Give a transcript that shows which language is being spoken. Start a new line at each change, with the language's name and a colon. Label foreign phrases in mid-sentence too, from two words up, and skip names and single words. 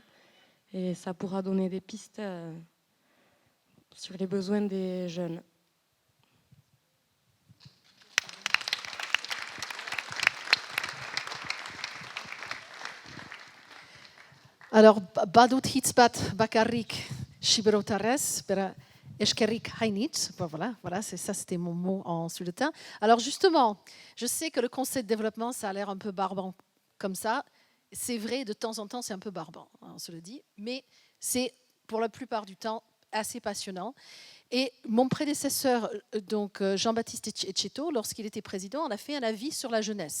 French: Et ça pourra donner des pistes sur les besoins des jeunes. Alors,
Basque: badut hitzbat bakarrik shiberotares, Eskerik Heinitz,
French: voilà, c'était mon mot en sultan. Alors justement, je sais que le conseil de développement, ça a l'air un peu barbant comme ça. C'est vrai, de temps en temps, c'est un peu barbant, on se le dit, mais c'est pour la plupart du temps assez passionnant. Et mon prédécesseur, donc Jean-Baptiste Etcheto, lorsqu'il était président, on a fait un avis sur la jeunesse.